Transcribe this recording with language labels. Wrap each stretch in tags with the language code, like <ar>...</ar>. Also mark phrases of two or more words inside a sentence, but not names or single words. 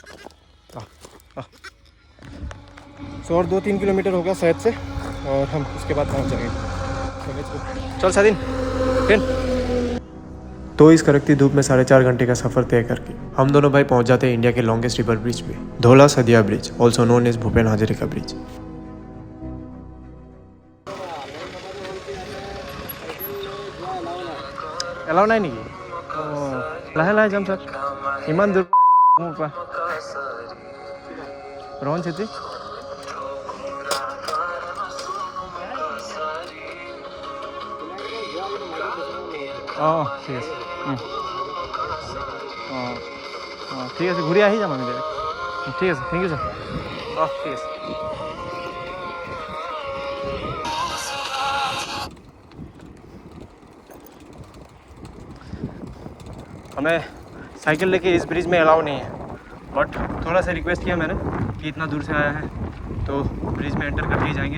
<hi>और 2-3 किलोमीटर होगा शायद से और हम उसके बाद पहुँच जाएंगे। चल सादिन तो इस कड़कती धूप में 4.5 घंटे का सफर तय करके हम दोनों भाई पहुंच जाते हैं इंडिया के</hi> <en>longest river bridge</en> <hi>पे, धौला सदिया ब्रिज,</hi> <en>also known as</en> <hi>भूपेन हाजरिका ब्रिज।</hi> <as>এলাও নাই নেকি? লাহে লাহে যাম ছাৰ, ইমান দূৰ মোৰ পৰা ৰহন চেত্ৰী। অঁ ঠিক আছে, অঁ ঠিক আছে, ঘূৰি আহি যাম আমি ডাইৰেক্ট। ঠিক আছে,</as> <en>thank you</en> <as>ছাৰ। অঁ ঠিক আছে।</as> <hi>हमें साइकिल लेके इस ब्रिज में अलाउ नहीं है, बट थोड़ा सा रिक्वेस्ट किया मैंने कि इतना दूर से आया है तो ब्रिज में एंटर करके ही जाएंगे।</hi>